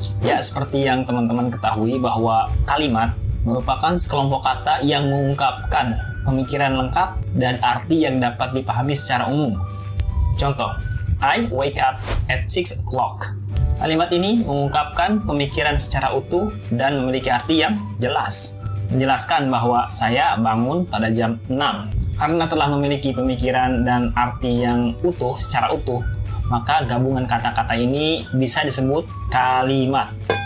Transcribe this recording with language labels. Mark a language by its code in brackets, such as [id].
[id] Ya, seperti yang teman-teman ketahui bahwa kalimat merupakan sekelompok kata yang mengungkapkan pemikiran lengkap dan arti yang dapat dipahami secara umum. [en] Contoh, I wake up at 6 o'clock. [id] Kalimat ini mengungkapkan pemikiran secara utuh dan memiliki arti yang jelas. Menjelaskan bahwa saya bangun pada jam 6. Karena telah memiliki pemikiran dan arti yang utuh secara utuh, maka gabungan kata-kata ini bisa disebut kalimat.